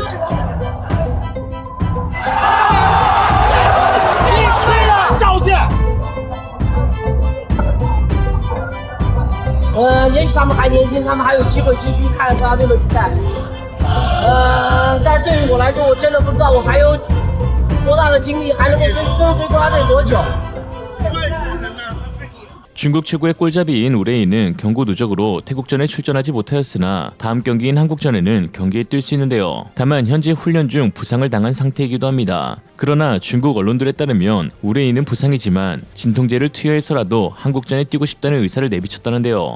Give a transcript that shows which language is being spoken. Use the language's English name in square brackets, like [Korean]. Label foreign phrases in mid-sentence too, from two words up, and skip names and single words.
[Chinese] 也许他们还年轻，他们还有机会继续看国家队的比赛。但是对于我来说，我真的不知道我还有多大的精力，还能够对国家队多久。 [Korean] 중국 최고의 골잡이인 우레이는 경고 누적으로 태국전에 출전하지 못하였으나 다음 경기인 한국전에는 경기에 뛸 수 있는데요. 다만 현재 훈련 중 부상을 당한 상태이기도 합니다. 그러나 중국 언론들에 따르면 우레이는 부상이지만 진통제를 투여해서라도 한국전에 뛰고 싶다는 의사를 내비쳤다는데요.